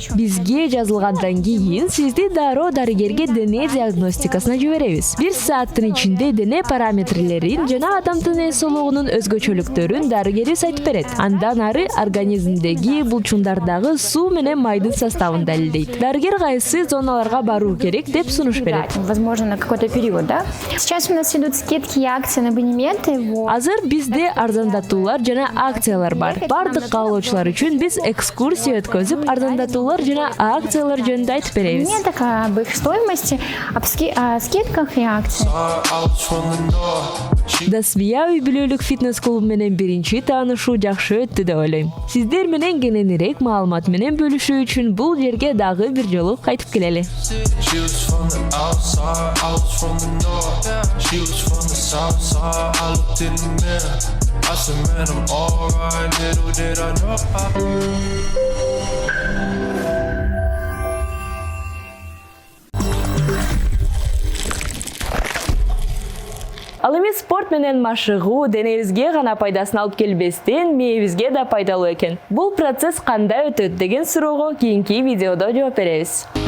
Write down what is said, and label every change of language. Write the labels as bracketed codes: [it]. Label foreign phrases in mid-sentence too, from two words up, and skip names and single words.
[ky] Бизге жазылгандан кийин сизди дароо дарыгерге дене диагностикасына жиберебиз. 1 сааттын ичинде дене параметрлерин жана адамдын эс соолугунун өзгөчөлүктөрүн дарыгерибиз айтып берет. Андан ары организмдеги булчундардагы суу менен майдын составын далилдейт. Дарыгер кайсы зоналарга баруу керек деп сунуш берет. [ru] Возможно, на какой-то период, да? Сейчас у нас идут скидки и акции на абонементы. [ky] Азыр бизде арзандатуулар жана акциялар бар. Бардык каалоочулар үчүн биз экскурсия өткөзүп, арзандатуулар жана акциялар жөнүндө айтып беребиз. [ru] Нет, так об их стоимости, о скидках и акциях. [ky] Дасвия үй-бүлөлүк фитнес клубу менен биринчи таанышуу жакшы өттү деп ойлойм. Сиздер менен кененирээк маалымат менен бөлүшүү үчүн бул жерге дагы бир жолу кайтып келели. [en] She was from the outside, I was from the north. She was from the south side, I looked in the mirror. I said, man, I'm alright, little did I know. [ky] Ал эми спорт менен машыгуу денебизге гана пайдасын алып келбестен, мээбизге да пайдалуу экен. Бул процесс кандай өтөт деген суроого кийинки видеодо жооп беребиз.